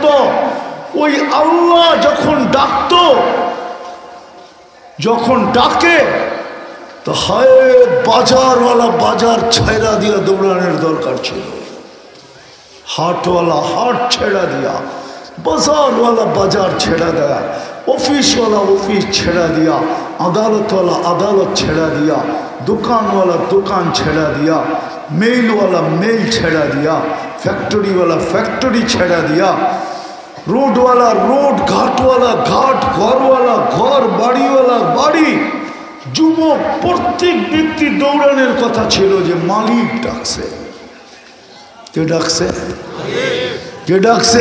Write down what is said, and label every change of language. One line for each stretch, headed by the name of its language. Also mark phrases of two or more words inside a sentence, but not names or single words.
Bangla: ওই আল্লাহ যখন ডাকে তো হায় বাজারওয়ালা বাজার ছেড়া দিয়া দৌড়ানোর দরকার ছিল। হাটওয়ালা হাট ছেড়া দিয়া, বাজারওয়ালা বাজার ছেড়া দেয়া, অফিসওয়ালা অফিস ছেড়া দিয়া, আদালতওয়ালা আদালত ছেড়া দিয়া, দোকানওয়ালা দোকান ছেড়া দিয়া, মেইলওয়ালা মেইল ছেড়া দিয়া, ফ্যাক্টরিওয়ালা ফ্যাক্টরি ছেড়া দিয়া, রোডওয়ালা রোড, ঘাটওয়ালা ঘাট, ঘরওয়ালা ঘর, বাড়িওয়ালা বাড়ি। যুবক প্রত্যেক ব্যক্তি দৌড়ানোর কথা ছিল যে মালিক ডাকছে। কে ডাকছে? কে ডাকছে?